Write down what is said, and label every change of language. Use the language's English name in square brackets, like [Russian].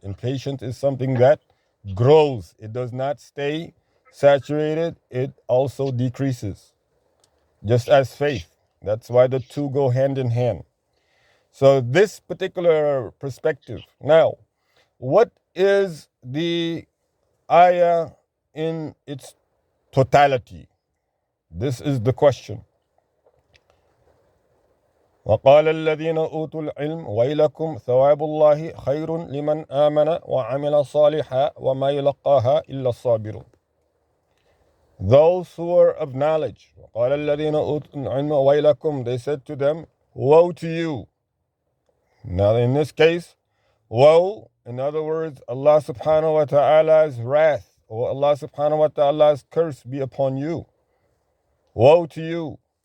[English] And patience is something that grows, it does not stay saturated, it also decreases, just as faith. That's why the two go hand in hand. So, this particular perspective. Now, what is the ayah in its totality? This is the question. [Arabic] وقال الذين أوتوا العلم ويلكم ثواب الله خير لمن آمن وعمل صالحا وما يلقاها إلا الصابرون. [English] Those who are of knowledge, [Arabic] وقال الذين أوتوا العلم ويلكم, [English] they said to them, woe to you. Now in this case, woe, in other words, Allah subhanahu wa ta'ala's wrath, or Allah subhanahu wa ta'ala's curse be upon you. Woe to you.